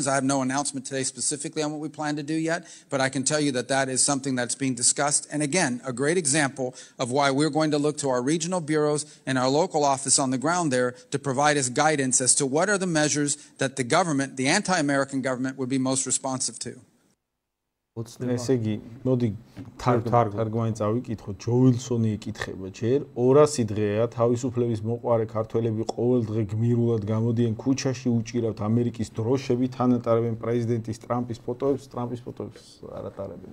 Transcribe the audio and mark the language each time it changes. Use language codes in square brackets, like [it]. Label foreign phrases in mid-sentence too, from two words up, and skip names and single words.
[en] I have no announcement today specifically on what we plan to do yet, but I can tell you that that is something that's being discussed. And again, a great example of why we're going to look to our regional bureaus and our local office on the ground there to provide us guidance as to what are the measures that the government, the anti-American government, would be most responsive to. [ka] ესე იგი, მოდი თარგმანი წავიკითხო. ჯო უილსონი ეკითხება ჯერ 200 დღეა თავისუფლების მოყვარე ქართველები ყოველ დღე გმირულად გამოდიან ქუჩაში, უჭირავთ ამერიკის დროშები, თან ატარებენ პრეზიდენტის ტრამპის ფოტოებს არ ატარებენ.